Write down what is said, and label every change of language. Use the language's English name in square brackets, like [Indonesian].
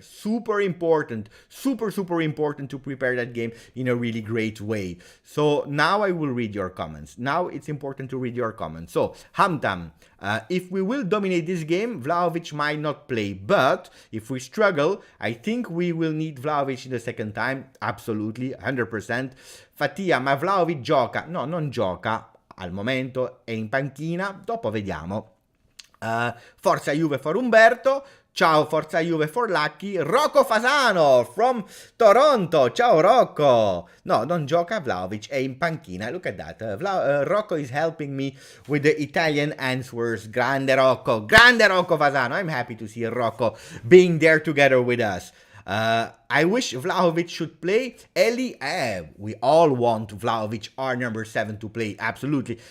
[English] Super important, super important to prepare that game in a really great way. So now I will read your comments. Now it's important to read your comments. So, Hamtam, if we will dominate this game, Vlahovic might not play. But if we struggle, I think we will need Vlahovic in the second time. Absolutely, 100%. [Italian] Fatia, ma Vlahovic gioca? No, non gioca. Al momento è in panchina, dopo vediamo. [English] Forza Juve for Umberto. Ciao, Forza Juve for Lucky. Rocco Fasano from Toronto. Ciao Rocco. [Italian] No, non gioca Vlahovic, è in panchina. [English] Look at that. Rocco is helping me with the Italian answers. Grande Rocco Fasano. I'm happy to see Rocco being there together with us. I wish Vlahovic should play. Eli, we all want Vlahovic, our number 7, to play, absolutely.